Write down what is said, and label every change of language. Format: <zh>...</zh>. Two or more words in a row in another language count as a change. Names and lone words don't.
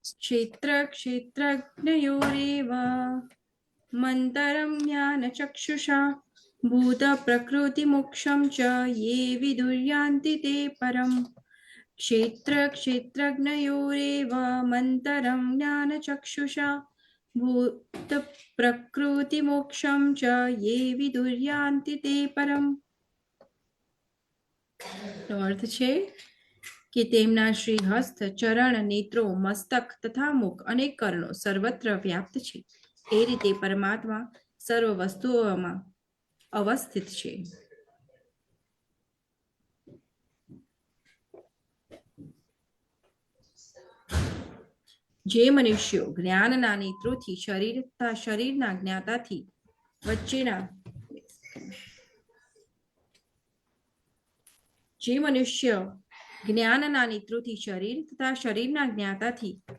<sa>क्षेत्रक्षेत्रज्ञयोरेव मन्तरं ज्ञानचक्षुषा भूतप्रकृतिमोक्षं च ये विदुर्यान्ति ते परम् क्षेत्रक्षेत्रज्ञयोरेव मन्तरं ज्ञानचक्षुषा भूतप्रकृतिमोक्षं च ये विदुर्यान्ति ते परम्</sa> <gu>નો અર્થ છે કે તેમના શ્રી હસ્ત ચરણ નેત્રો મસ્તક તથા મુખ અને કર્ણો સર્વત્ર વ્યાપ્ત છે એ રીતે પરમાત્મા સર્વ વસ્તુઓમાં અવસ્થિત છે. જે મનુષ્યો જ્ઞાનના નેત્રોથી શરીરના જ્ઞાતાથી વચ્ચેના જે મનુષ્ય જ્ઞાનના નેત્રોથી શરીર તથા શરીરના જ્ઞાતાથી</gu>